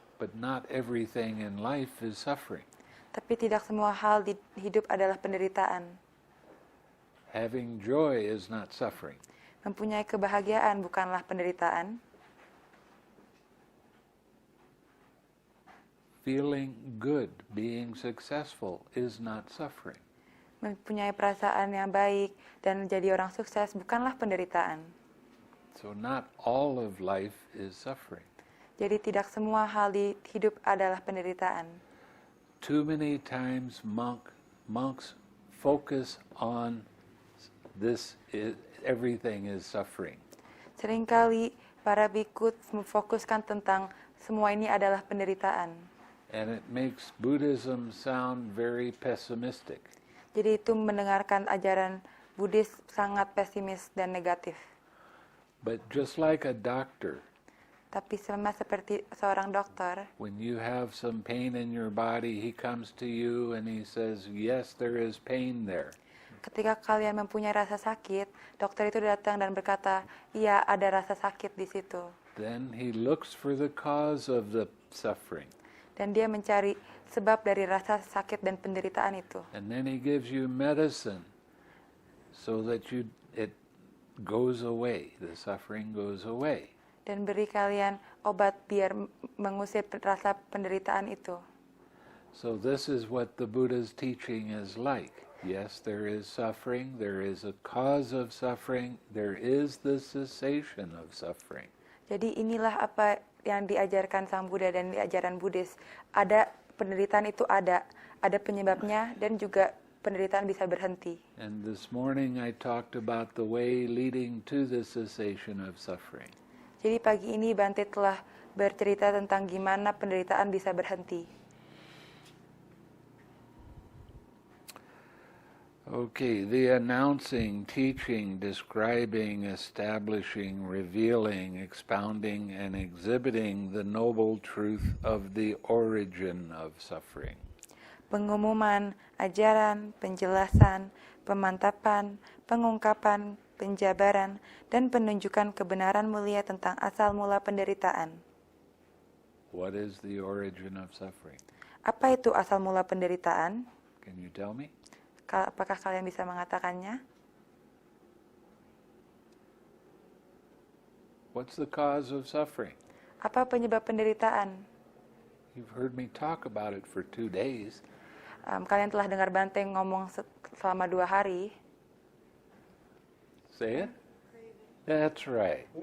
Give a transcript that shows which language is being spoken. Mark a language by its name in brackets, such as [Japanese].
[English] But not everything in life is suffering. [Indonesian] Tapi tidak semua hal di hidup adalah penderitaan. [English] Having joy is not suffering. [Indonesian] Mempunyai kebahagiaan bukanlah penderitaan. [English] Feeling good, being successful is not suffering. [Indonesian] Mempunyai perasaan yang baik dan menjadi orang sukses bukanlah penderitaan. [English] So not all of life is suffering. [Indonesian] Jadi tidak semua hal di hidup adalah penderitaan. [English] Too many times monks focus on this, everything is suffering. [Indonesian] Seringkali para biku memfokuskan tentang semua ini adalah penderitaan. [English] And it makes Buddhism sound very pessimistic. [Indonesian] Jadi itu mendengarkan ajaran Buddhis sangat pesimis dan negatif. [English] But just like a doctor, [Indonesian] Tapi sama seperti seorang dokter, [English] when you have some pain in your body, he comes to you and he says, yes, there is pain there. [Indonesian] ketika kalian mempunyai rasa sakit, dokter itu datang dan berkata, iya ada rasa sakit di situ. [English] Then he looks for the cause of the suffering. [Indonesian] Dan dia mencari sebab dari rasa sakit dan penderitaan itu. [English] And then he gives you medicine so that it goes away, the suffering goes away. [Indonesian] Dan beri kalian obat biar mengusir rasa penderitaan itu. [English] So this is what the Buddha's teaching is like. Yes, there is suffering, there is a cause of suffering, there is the cessation of suffering. [Indonesian] Jadi inilah apa yang diajarkan Sang Buddha dan di ajaran Buddhis. Ada penderitaan itu ada penyebabnya dan juga penderitaan bisa berhenti. [English] And this morning I talked about the way leading to the cessation of suffering. [Indonesian] Jadi pagi ini Bante telah bercerita tentang gimana penderitaan bisa berhenti. [English] Okay, the announcing, teaching, describing, establishing, revealing, expounding, and exhibiting the noble truth of the origin of suffering. [Indonesian] Pengumuman, ajaran, penjelasan, pemantapan, pengungkapan, penjabaran, dan penunjukan kebenaran mulia tentang asal mula penderitaan. [English] What is the origin of suffering? [Indonesian] Apa itu asal mula penderitaan? [English] Can you tell me? [Indonesian] Apakah kalian bisa mengatakannya? [English] What's the cause of suffering? [Indonesian] Apa penyebab penderitaan? [English] You've heard me talk about it for 2 days. [Indonesian] Kalian telah dengar Bante ngomong selama 2 hari. [English] Say it? That's right.